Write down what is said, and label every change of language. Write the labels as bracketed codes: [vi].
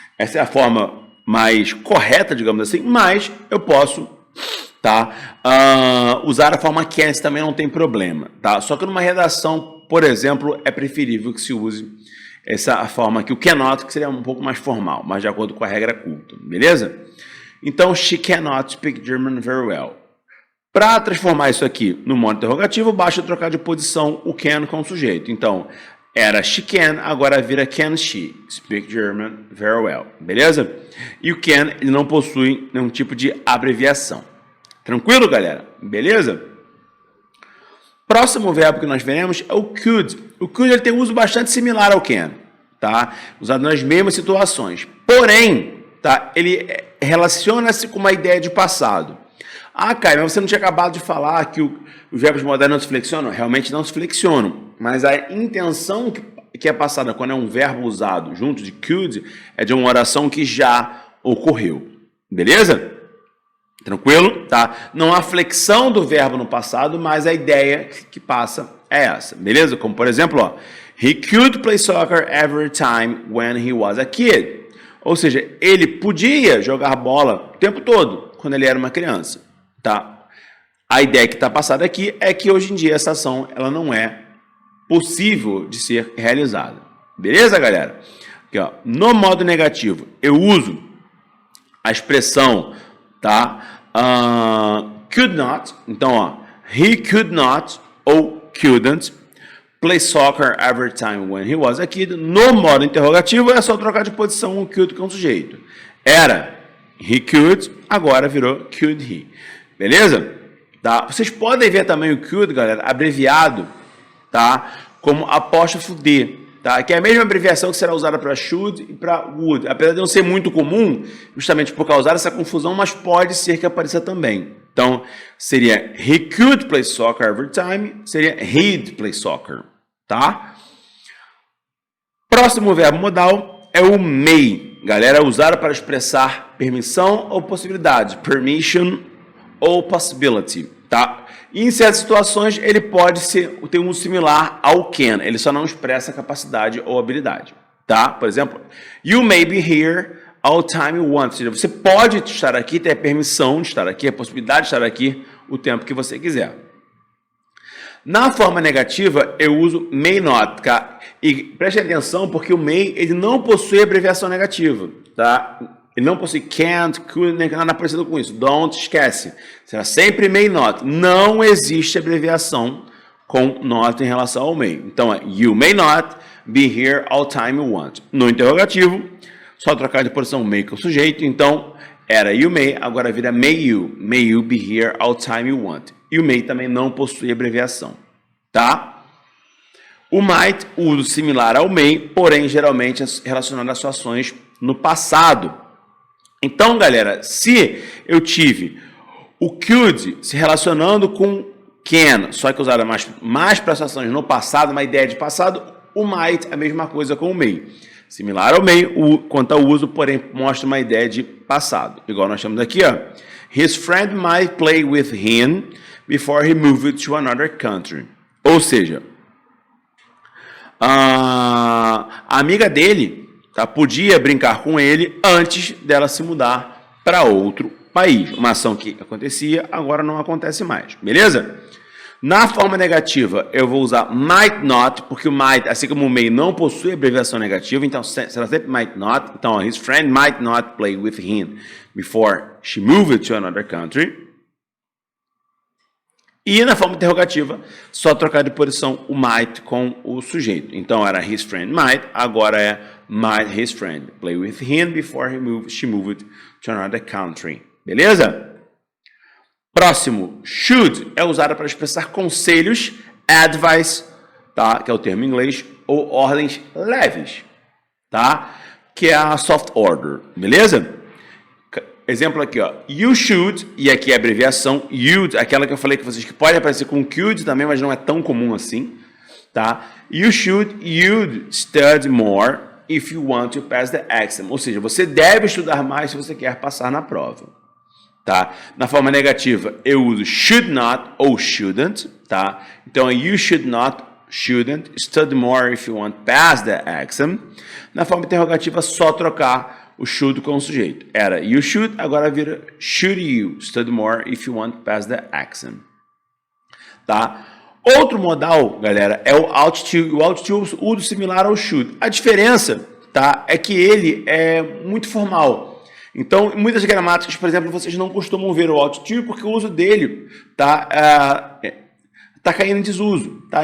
[pt] Essa é a forma mais correta, digamos assim, mas eu posso, tá, usar a forma can, também não tem problema, tá? Só que numa redação, por exemplo, é preferível que se use essa forma aqui, o cannot, que seria um pouco mais formal, mas de acordo com a regra culta, beleza? [en] Então, she cannot speak German very well. [pt] Para transformar isso aqui no modo interrogativo, basta trocar de posição o can com o sujeito. Então, era [en] she can, [pt] agora vira [en] can she speak German very well, [pt] beleza? E o can, ele não possui nenhum tipo de abreviação. Tranquilo, galera? Beleza? Próximo verbo que nós veremos é o could. O could ele tem um uso bastante similar ao can, tá? Usado nas mesmas situações. Porém, tá? Ele relaciona-se com uma ideia de passado. Ah, Caio, mas você não tinha acabado de falar que os verbos modernos não se flexionam? Realmente não se flexionam, mas a intenção que é passada quando é um verbo usado junto de could é de uma oração que já ocorreu, beleza? Tranquilo? Tá? Não há flexão do verbo no passado, mas a ideia que passa é essa, beleza? Como por exemplo, ó, [en] he could play soccer every time when he was a kid. [pt] Ou seja, ele podia jogar bola o tempo todo quando ele era uma criança. Tá? A ideia que está passada aqui é que hoje em dia essa ação ela não é possível de ser realizada. Beleza, galera? Aqui, ó, no modo negativo, eu uso a expressão, tá? [en] Could not. [pt] Então, ó, [en] he could not ou couldn't play soccer every time when he was a kid. [pt] No modo interrogativo, é só trocar de posição o could com o sujeito. Era [en] he could, [pt] agora virou [en] could he. [pt] Beleza? tá? Vocês podem ver também o could, galera, abreviado, tá? Como apóstrofo D, tá? Que é a mesma abreviação que será usada para should e para would. Apesar de não ser muito comum, justamente por causar essa confusão, mas pode ser que apareça também. Então, seria [en] he could play soccer every time, [pt] seria [en] he'd play soccer, tá? [pt] Próximo verbo modal é o may. Galera, usado para expressar permissão ou possibilidade, permission ou possibility, tá? E em certas situações ele pode ter um uso similar ao can, ele só não expressa capacidade ou habilidade, tá? Por exemplo, [en] you may be here all time you want. [pt] Ou seja, você pode estar aqui, ter a permissão de estar aqui, a possibilidade de estar aqui o tempo que você quiser. Na forma negativa, eu uso may not, tá? E preste atenção, porque o may ele não possui abreviação negativa, tá? Ele não possui can't, could, nem nada parecido com isso. Don't, esquece. Será sempre may not. Não existe abreviação com not em relação ao may. Então, é [en] you may not be here all time you want. [pt] No interrogativo, só trocar de posição may com o sujeito. Então, era [en] you may, [pt] agora vira [en] may you. May you be here all time you want. [pt] E o may também não possui abreviação, tá? O might, uso similar ao may, porém, geralmente é relacionado a situações no passado. Então, galera, se eu tive o could se relacionando com can, só que usada mais para situações no passado, uma ideia de passado, o might é a mesma coisa com o may. Similar ao may, quanto ao uso, porém, mostra uma ideia de passado. Igual nós temos aqui, ó. [en] His friend might play with him before he moved to another country. [pt] Ou seja, a amiga dele, tá, podia brincar com ele antes dela se mudar para outro país. Uma ação que acontecia, agora não acontece mais. Beleza? Na forma negativa, eu vou usar might not, porque o might, assim como o may, não possui abreviação negativa, então será sempre might not. [en] Então, his friend might not play with him before she moved to another country. [pt] E na forma interrogativa, só trocar de posição o might com o sujeito. Então, era [en] his friend might, [pt] agora é [en] might his friend play with him before she moved to another country. [pt] Beleza? Próximo, should é usada para expressar conselhos, advice, tá? Que é o termo em inglês, ou ordens leves, tá? Que é a soft order, beleza? Exemplo aqui, ó, [en] you should, [pt] e aqui é a abreviação, [en] you'd, [pt] aquela que eu falei com vocês, que pode aparecer com could também, mas não é tão comum assim, tá? [en] You'd study more if you want to pass the exam, [pt] ou seja, você deve estudar mais se você quer passar na prova. Tá? Na forma negativa, eu uso should not ou shouldn't, tá? [en] Então, you shouldn't study more if you want to pass the exam. [pt] Na forma interrogativa, só trocar o should com o sujeito. Era [en] you should, [pt] agora vira [en] should you study more if you want to pass the exam. [pt] Tá? Outro modal, galera, é o ought to. O ought to uso similar ao should. A diferença, tá, é que ele é muito formal. Então, muitas gramáticas, por exemplo, vocês não costumam ver o ought to porque o uso dele tá caindo em desuso. Tá?